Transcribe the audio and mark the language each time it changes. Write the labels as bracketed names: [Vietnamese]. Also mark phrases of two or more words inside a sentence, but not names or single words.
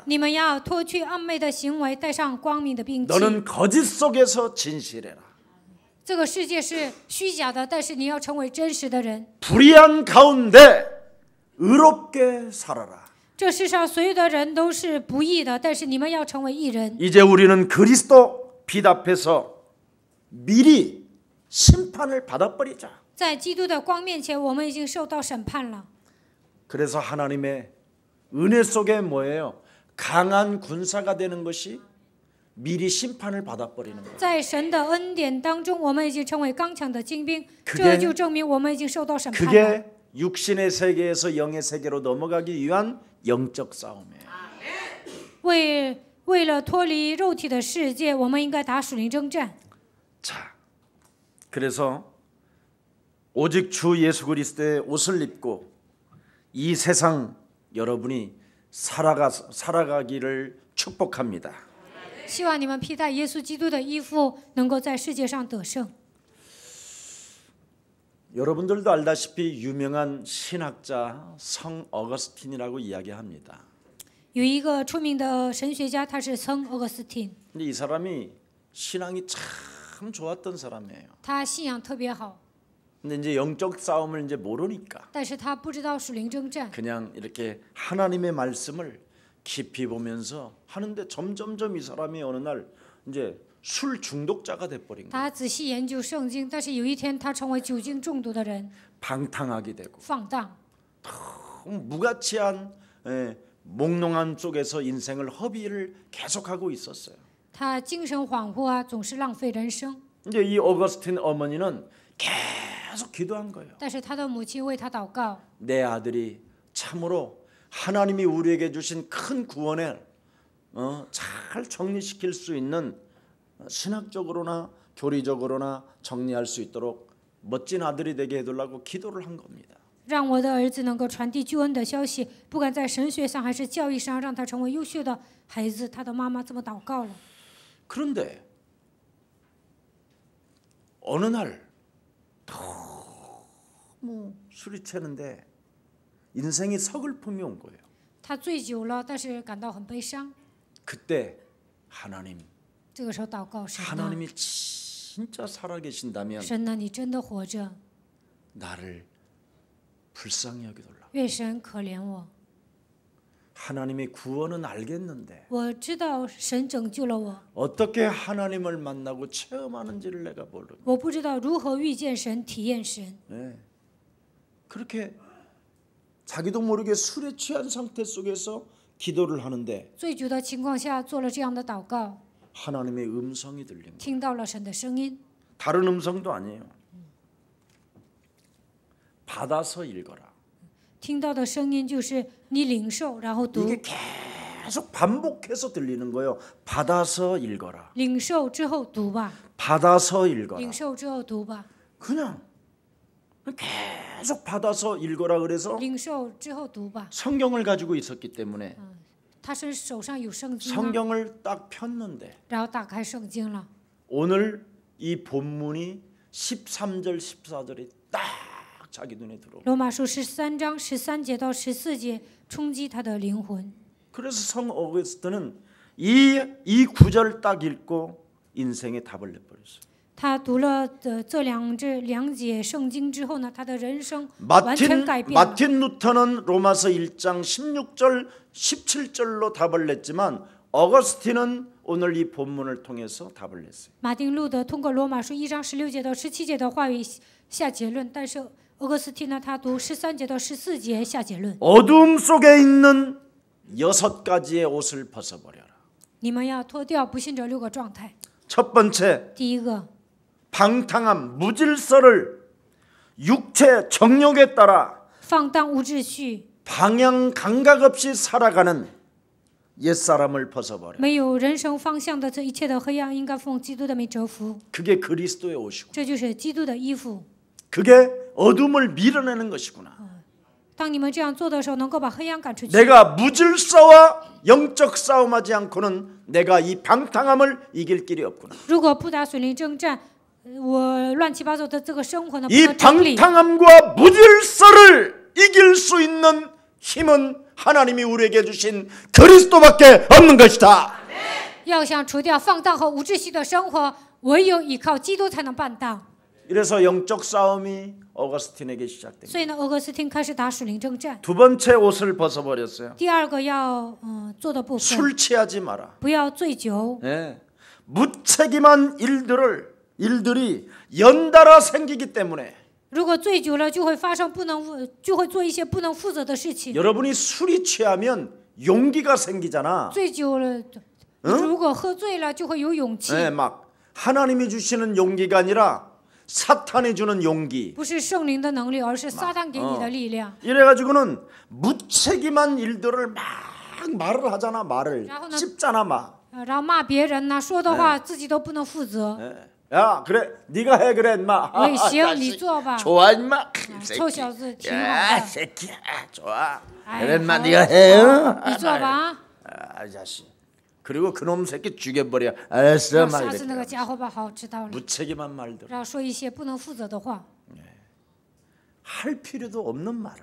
[Chinese] 你们要脱去暗昧的行为，带上光明的兵器。 [Korean] 너는 거짓 속에서 진실해라. [Chinese] 这个世界是虚假的，但是你要成为真实的人。 [Korean] 불의한 가운데 의롭게 살아라. [Chinese] 这世上所有的人都是不义的，但是你们要成为义人。 [Korean] 이제 우리는 그리스도 빛 앞에서 미리 심판을 받아버리자. [Chinese] 在基督的光面前，我们已经受到审判了。 [Korean] 그래서 하나님의 은혜 속에 뭐예요? 강한 군사가 되는 것이 미리 심판을 받아버리는 거예요. [Chinese] 在神的恩典当中，我们已经成为刚强的精兵， [Korean] 그게 [Chinese] 这就证明我们已经受到审判了。 [Korean] 그게 육신의 세계에서 영의 세계로 넘어가기 위한 영적 싸움이에요. [Chinese] 为了脱离肉体的世界，我们应该打属灵征战。 [Korean] 자, 그래서 오직 주 예수 그리스도의 옷을 입고 이 세상 여러분이 살아가기를 축복합니다. [Chinese] 希望你们披戴耶稣基督的衣服，能够在世界上得胜。 [Korean] 여러분들도 알다시피 유명한 신학자 성 어거스틴이라고 이야기합니다. [Chinese] 有一个出名的神学家，他是圣俄格斯汀， [Korean] 근데 이 사람이 신앙이 참 좋았던 사람이에요. [Chinese] 他信仰特别好， [Korean] 근데 이제 영적 싸움을 이제 모르니까 [Chinese] 但是他不知道属灵征战， [Korean] 그냥 이렇게 하나님의 말씀을 깊이 보면서 하는데 점점점 이 사람이 어느 날 이제 술 중독자가 돼버린 거예요. [Chinese] 他仔细研究圣经，但是有一天他成为酒精中毒的人， [Korean] 방탕하게 되고 [Chinese] 放荡， [Korean] 무가치한 몽롱한 쪽에서 인생을 허비를 계속하고 있었어요. [Chinese] 他精神恍惚啊，总是浪费人生。 [Korean] 이제 이 어거스틴 어머니는 계속 기도한 거예요. [Chinese] 但是他的母亲为他祷告， [Korean] 내 아들이 참으로 하나님이 우리에게 주신 큰 구원을 잘 정리시킬 수 있는 신학적으로나 교리적으로나 정리할 수 있도록 멋진 아들이 되게 해달라고 기도를 한 겁니다. [Chinese] 让我的儿子能够传递救恩的消息，不管在神学上还是教义上，让他成为优秀的孩子。他的妈妈这么祷告了。 [Korean] 그런데 어느 날 너무 술이 채는데 인생이 서글픔이 온 거예요. [Chinese] 他醉酒了，但是感到很悲伤。 [Korean] 그때 하나님, [Chinese] 这个时候祷告神啊， [Korean] 하나님이 진짜 살아계신다면 [Chinese] 神啊，你真的活着， [Korean] 나를 불쌍히 여기달라. [Chinese] 愿神可怜我。 [Korean] 하나님의 구원은 알겠는데 [Chinese] 我知道神拯救了我， [Korean] 어떻게 하나님을 만나고 체험하는지를 내가 모르고 [Chinese] 我不知道如何遇见神、体验神。 [Korean] 네. 그렇게 자기도 모르게 술에 취한 상태 속에서 기도를 하는데 [Chinese] 醉酒的情况下做了这样的祷告， [Korean] 하나님의 음성이 들린 거예요. [Chinese] 听到了神的声音， [Korean] 다른 음성도 아니에요. 받아서 읽어라. [Chinese] 听到的声音就是你领受，然后读， [Korean] 이게 계속 반복해서 들리는 거예요. 받아서 읽어라. [Chinese] 领受之后读吧， [Korean] 받아서 읽어라. [Chinese] 领受之后读吧， [Korean] 그냥 계속 받아서 읽어라 그래서 [Chinese] 领受之后读吧。 [Korean] 성경을 가지고 있었기 때문에 [Chinese] 他是手上有圣经啊， [Korean] 성경을 딱 폈는데 [Chinese] 然后打开圣经了。 [Korean] 오늘 이 본문이 13절 14절이 딱 자기 눈에 들어오고 [Chinese] 罗马书13章13节到14节冲击他的灵魂。 [Korean] 그래서 성 어거스트는 이 구절 딱 읽고 인생의 답을 내버렸어요. [Chinese] 他读了这两节圣经之后呢，他的人生完全改变了。 [Korean] 마틴 루터는 로마서 1장 16절 17절로 답을 냈지만 어거스틴은 오늘 이 본문을 통해서 답을 냈어요. [Chinese] 马丁路德通过罗马书1章16节到17节的话语下结论，但是俄格斯汀呢，他读13节到14节下结论。 [Korean] 어두움 속에 있는 6가지의 옷을 벗어버려라. [Chinese] 你们要脱掉不信者6个状态。 [Korean] 첫 번째, [Chinese] 第一个， [Korean] 방탕함, 무질서를 육체 정욕에 따라 [Chinese] 放荡无秩序， [Korean] 방향 감각 없이 살아가는 옛사람을 벗어버려. [Chinese] 没有人生方向的这一切的黑暗，应该奉基督的名折服。 [Korean] 그게 그리스도의 옷이고 [Chinese] 这就是基督的衣服。 [Korean] 그게 어둠을 밀어내는 것이구나. [Chinese] 当你们这样做的时候，能够把黑暗赶出去。 [Korean] 내가 무질서와 영적 싸움하지 않고는 내가 이 방탕함을 이길 길이 없구나. [Chinese] 如果不打属灵征战，我乱七八糟的这个生活呢，不 [Korean] 이 [Chinese] 能整理。 [Korean] 방탕함과 무질서를 이길 수 있는 힘은 하나님이 우리에게 주신 그리스도밖에 없는 것이다. [Chinese] 要想除掉放荡和无秩序的生活，唯有依靠基督才能办到。 [Korean] 이래서 영적 싸움이 어거스틴에게 시작됩니다. [Chinese] 所以呢，俄格斯汀开始打属灵征战。 [Korean] 두 번째 옷을 벗어버렸어요. [Chinese] 第二个要做的部分， [Korean] 술 취하지 마라. [Chinese] 不要醉酒。 [Korean] 예. 무책임한 일들이 연달아 생기기 때문에 [Chinese] 如果醉酒了，就会发生就会做一些不能负责的事情。 [Korean] 여러분이 술이 취하면 용기가 생기잖아. [Chinese] 醉酒了，如果喝醉了，就会有勇气。 [Korean] 예, 막 하나님이 주시는 용기가 아니라 사탄이 주는 용기. [Chinese] 不是圣灵的能力，而是撒旦给你的力量。 [Korean] 이래가지고는 무책임한 일들을 막 말을 하잖아. 말을 라고는- 씹잖아 막. [Chinese] 然后骂别人呐，说的话自己都不能负责。 [Korean] 예. 야 그래 네가 해 그래 인마. [Chinese] 我也行，你做吧。 [Korean] 좋아 인마. [Chinese] 臭小子，挺好 [Korean] 야 [Chinese] 的。 [Korean] 새끼야 좋아. 哎 그래 인마 [Chinese] 好 [Korean] 네가 해. [Chinese] 你做吧。 [Korean] 아 자식. 그리고 그놈 새끼 죽여버려. 알았어 [Chinese] 要 [Korean] 막 [Chinese] 杀死那个 [Korean] 이렇게. [Chinese] 家伙吧。好，知道了。 [Korean] 무책임한 말들. [Chinese] 然后说一些不能负责的话， [Korean] 할 필요도 없는 말을.